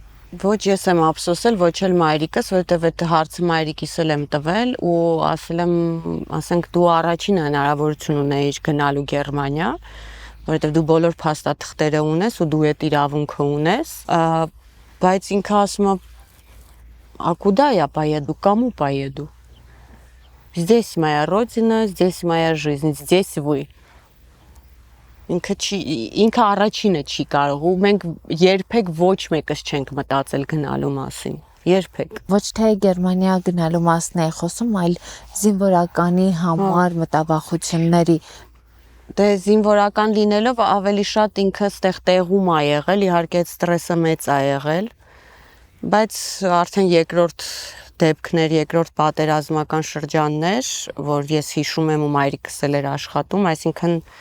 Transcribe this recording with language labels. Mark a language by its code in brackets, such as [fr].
[hy] Ոչ ես եմ ափսոսել, ոչ էլ մայրիկս, որովհետև այդ հարցը մայրիկիս էլ եմ տվել ու ասել եմ, ասենք դու առաջին հնարավորություն ունեիր գնալու Գերմանիա, որովհետև դու բոլոր փաստաթղթերը ունես ու դու այդ իրավունքը ունես, բայց ինքը ասում է, [ru] а куда я поеду, кому поеду? Здесь моя родина, здесь моя жизнь, здесь вы. [hy] Ինքը առաջինը չի կարող ու մենք երբեք ոչ մեկս չենք մտածել գնալու մասին, երբեք։ Ոչ թե Գերմանիա գնալու մասն է խոսում, այլ զինվորականի համար մտավախությունների։ Դե զինվորական լինելով ավելի շատ ինքը ստեղ տեղում է եղել, իհարկե ստրեսը մեծ է եղել, բայց արդեն երկրորդ դեպքներ, երկրորդ պատերազմական շրջաններ, որ ես հիշում եմ ու մայրիկս էլ էր աշխատում, այսինքն